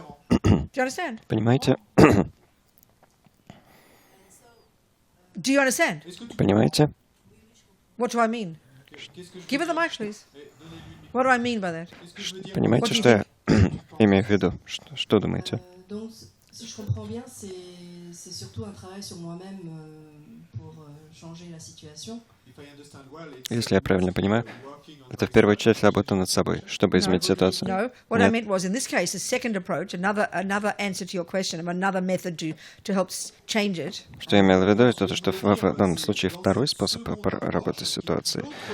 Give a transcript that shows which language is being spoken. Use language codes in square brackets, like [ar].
[en] Do you understand? [ru] Понимаете? [en] Do you understand? [ru] Понимаете? [en] What do I mean? Give her the mic, please. What do I mean by that? [ru] Понимаете, что я имею в виду? Что думаете? [fr] Donc, si je comprends bien, c'est surtout un travail sur moi-même pour changer la situation. [ru] Если я правильно понимаю, это в первую очередь работа над собой, чтобы изменить ситуацию. [en] No, what I meant was in this case, the second approach, another answer to your question, another method to help change it. [ru] Что я имел в виду, это то, что в данном случае второй способ работы с ситуацией.